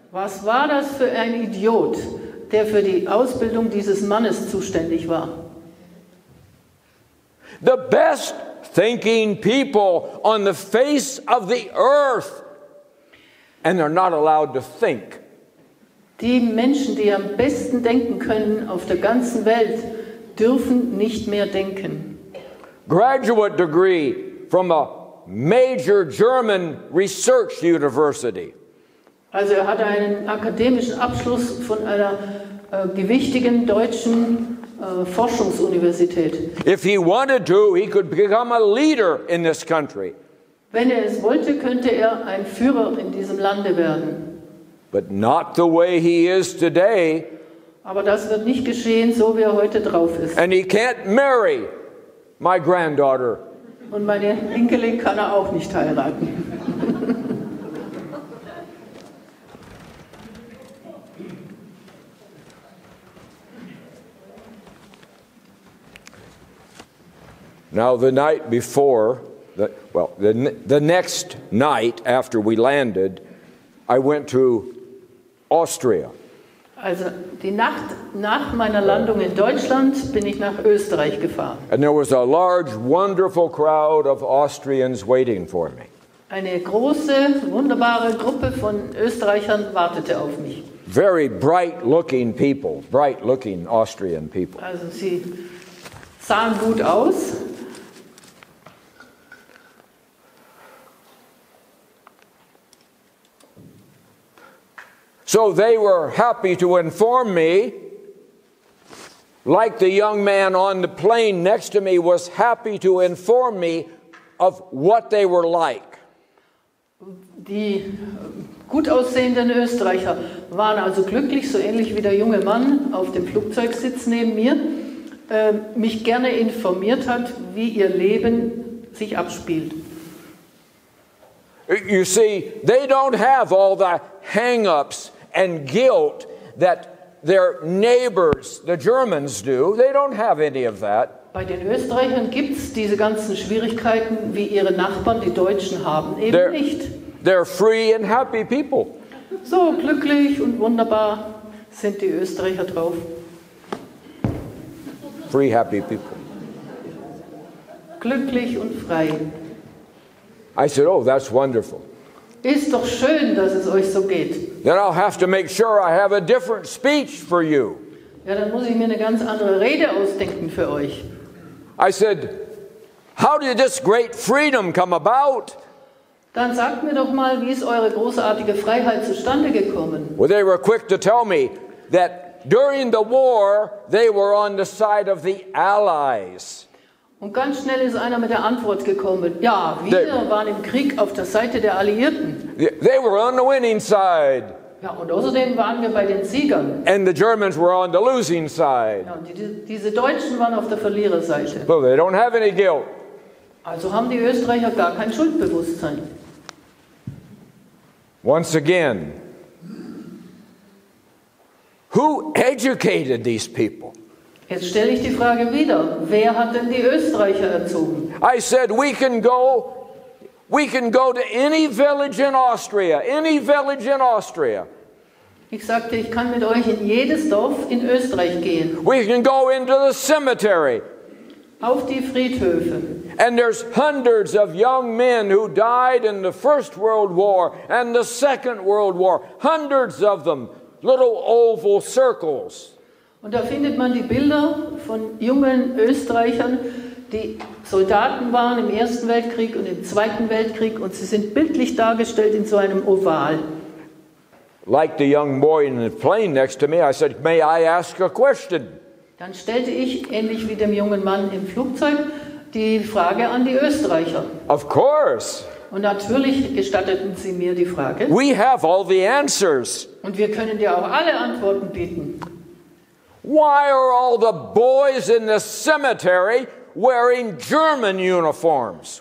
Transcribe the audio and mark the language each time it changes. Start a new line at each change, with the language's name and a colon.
German: Was war das für ein Idiot, der für die Ausbildung dieses Mannes zuständig war?
English: The best thinking people on the face of the earth, and they're not allowed to think.
German: Die Menschen, die am besten denken können auf der ganzen Welt, dürfen nicht mehr denken.
English: Graduate degree from a major German research university.
German: Also er hatte einen akademischen Abschluss von einer gewichtigen deutschen Forschungsuniversität.
English: If he wanted to, he could become a leader in this country.
German: Wenn er es wollte, könnte er ein Führer in diesem Lande werden.
English: But not the way he is today.
German: Aber das wird nicht geschehen, so wie er heute drauf ist.
English: And he can't marry my granddaughter.
German: Und meine Enkelin kann er auch nicht heiraten.
English: Now the night before, the next night after we landed, I went to Austria.
German: Also die Nacht nach meiner Landung in Deutschland bin ich nach Österreich gefahren.
English: And there was a large, wonderful crowd of Austrians waiting for me.
German: Eine große, wunderbare Gruppe von Österreichern wartete auf mich.
English: Very bright-looking people, bright-looking Austrian people.
German: Also sie sahen gut aus.
English: So they were happy to inform me, like the young man on the plane next to me was happy to inform me of what they were like.
German: Die gut aussehenden Österreicher waren also glücklich, so ähnlich wie der junge Mann auf dem Flugzeugsitz neben mir, mich gerne informiert hat, wie ihr Leben sich abspielt.
English: You see, they don't have all the hang-ups and guilt that their neighbors, the Germans, do. They don't have any of that.
German: Bei den Österreichern gibt es diese ganzen Schwierigkeiten, wie ihre Nachbarn, die Deutschen, haben, eben nicht.
English: They're free and happy people.
German: So glücklich und wunderbar sind die Österreicher drauf.
English: Free, happy people.
German: Glücklich und frei.
English: I said, oh, that's wonderful.
German: Ist doch schön, dass es euch so geht.
English: Then I'll have to make sure I have a different speech for you.
German: Ja, dann muss ich mir eine ganz andere Rede ausdenken für euch.
English: I said, how did this great freedom come about?
German: Dann sagt mir doch mal, wie ist eure großartige Freiheit zustande gekommen?
English: Well, they were quick to tell me that during the war, they were on the side of the Allies.
German: Und ganz schnell ist einer mit der Antwort gekommen. Ja, wir waren im Krieg auf der Seite der Alliierten.
English: They were on the winning side.
German: Ja, und außerdem waren wir bei den Siegern.
English: And the Germans were on the losing side.
German: Ja, und diese Deutschen waren auf der Verliererseite.
English: So they don't have any guilt.
German: Also haben die Österreicher gar kein Schuldbewusstsein.
English: Once again, who educated these people?
German: Jetzt stelle ich die Frage wieder, wer hat denn die Österreicher erzogen?
English: I said we can go to any village in Austria, any village in Austria.
German: Ich sagte, ich kann mit euch in jedes Dorf in Österreich gehen.
English: We can go into the cemetery.
German: Auf die Friedhöfe.
English: And there's hundreds of young men who died in the First World War and the Second World War. Hundreds of them, little oval circles.
German: Und da findet man die Bilder von jungen Österreichern, die Soldaten waren im Ersten Weltkrieg und im Zweiten Weltkrieg und sie sind bildlich dargestellt in so einem Oval.
English: Like the young boy in the plane next to me, I said, may I ask a question?
German: Dann stellte ich, ähnlich wie dem jungen Mann im Flugzeug, die Frage an die Österreicher.
English: Of course.
German: Und natürlich gestatteten sie mir die Frage.
English: We have all the answers.
German: Und wir können dir auch alle Antworten bieten.
English: Why are all the boys in the cemetery wearing German uniforms?